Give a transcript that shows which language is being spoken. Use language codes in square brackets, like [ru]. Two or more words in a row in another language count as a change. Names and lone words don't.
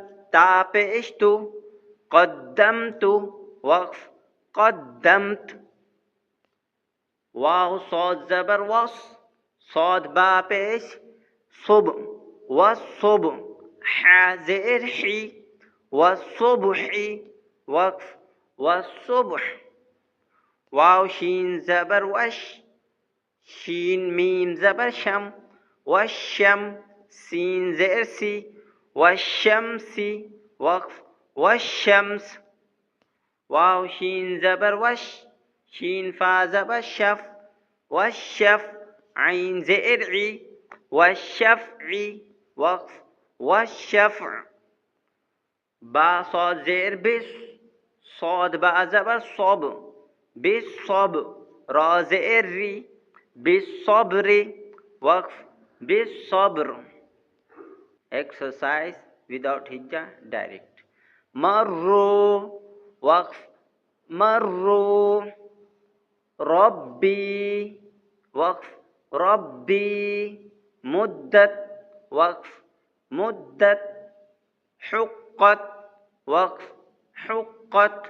[ur] تا پیش تو، قدمت. [ar] وقف. قدمت. [ur] واو صاد زبر وص، صاد با پیش صب، والصب. ح زیر حی، [ar] والصبح. وقف. والصبح. [ur] واو شین زبر وش، شین میم زبر شم، والشم. سین زیر سی، [ar] والشمس. وقف. والشمس. [ur] واو شین زبر وش، شین فا زبر شف، والشف. عین زیر عی، [ar] والشفع. وقف. والشفع. [ur] با صاد زیر بس، صاد با زبر صب، بالصب. را زیر ری، [ar] بالصبر. وقف. بالصبر. [en] Exercise without hijjah, direct. [ar] مروا. وقف. مروا. ربي. وقف. ربي. مدت. وقف. مدت. حقت. وقف. حقت.